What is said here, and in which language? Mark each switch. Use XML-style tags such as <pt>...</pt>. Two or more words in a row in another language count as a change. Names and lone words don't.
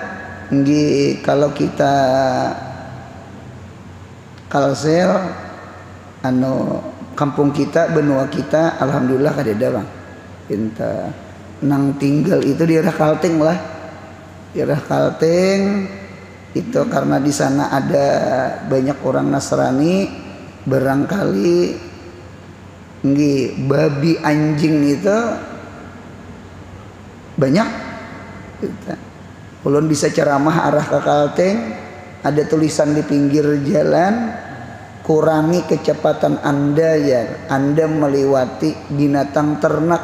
<bjn>Kalau kita kalsel anu kampung kita, benua kita, alhamdulillah kadeda bang.</bjn> <id>Nang tinggal itu di daerah Kalteng lah, daerah Kalteng itu karena di sana ada banyak orang Nasrani, barangkali babi anjing itu banyak. Ulun bisa ceramah arah ke Kalteng, ada tulisan di pinggir jalan, kurangi kecepatan Anda ya, Anda melewati binatang ternak.</id>